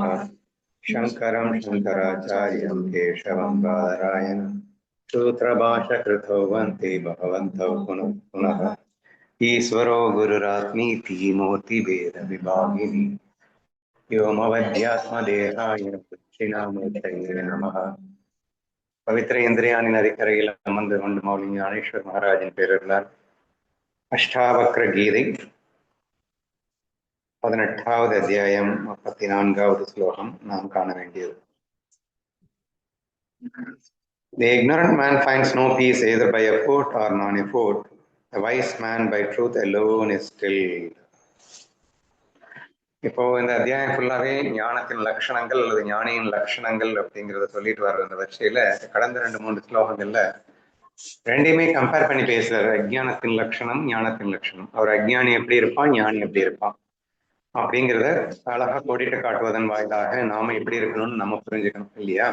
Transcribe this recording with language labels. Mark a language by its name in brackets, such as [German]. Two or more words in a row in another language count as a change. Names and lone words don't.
[Sanskrit] शङ्करं शङ्कराचार्यं केशवं बादरायणं सूत्रभाष्यकृतौ वन्दे भगवन्तौ पुनः पुनः। ईश्वरो गुरुरात्मीति मूर्तिभेदविभागिनी व्योमवद्यात्मदेहाय दक्षिणामूर्तये नमः। [Tamil] பவித்திர இந்திரியானின் நதிக்கரையில் அமர்ந்து கொண்டு மௌலி ஞானேஸ்வர் மகாராஜின் பேரர்களால் அஷ்டாவக்ர கீதை 18வது அத்தியாயம் 34வது ஸ்லோகம் நாம் காண வேண்டியது. [English] The ignorant man finds no peace either by effort or non-effort. The wise man by truth alone is stilled. [Tamil] இப்போ இந்த அத்தியாயம் ஃபுல்லாவே ஞானத்தின் லட்சணங்கள் அல்லது ஞானியின் லட்சணங்கள் அப்படிங்கிறத சொல்லிட்டு வர்ற இந்த வரிசையில கடந்த 2-3 ஸ்லோகங்கள்ல ரெண்டையுமே கம்பேர் பண்ணி பேசுறாரு. அஜ்ஞானத்தின் லட்சணம், ஞானத்தின் லட்சணம். அவர் அஜ்ஞானி எப்படி இருப்பான், ஞானி எப்படி இருப்பான் அப்படிங்கிறத அழகா கோடிட்டு காட்டுவதன் வாயிலாக நாம எப்படி இருக்கணும்னு நம்ம புரிஞ்சுக்கணும் இல்லையா?